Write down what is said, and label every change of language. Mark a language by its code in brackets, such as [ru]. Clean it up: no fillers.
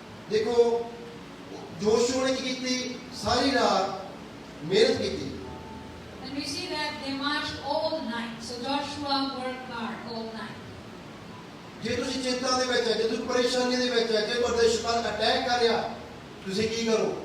[pa] ਦੇਖੋ ਯਹੋਸ਼ੂਆ ਨੇ ਕੀ ਕੀਤੀ, ਸਾਰੀ ਰਾਤ ਮਿਹਨਤ ਕੀਤੀ। [en] And we see that they marched all night. So Joshua worked hard all night. [pa] ਜੇ ਤੁਸੀਂ ਚਿੰਤਾ ਦੇ ਵਿੱਚ ਹੈ, ਜੇ ਤੁਸੀਂ ਪਰੇਸ਼ਾਨੀ ਦੇ ਵਿੱਚ ਹੈ, ਜੇ ਤੁਹਾਡੇ ਸ਼ੈਤਾਨ ਅਟੈਕ ਕਰ ਰਿਹਾ, ਤੁਸੀਂ ਕੀ ਕਰੋ?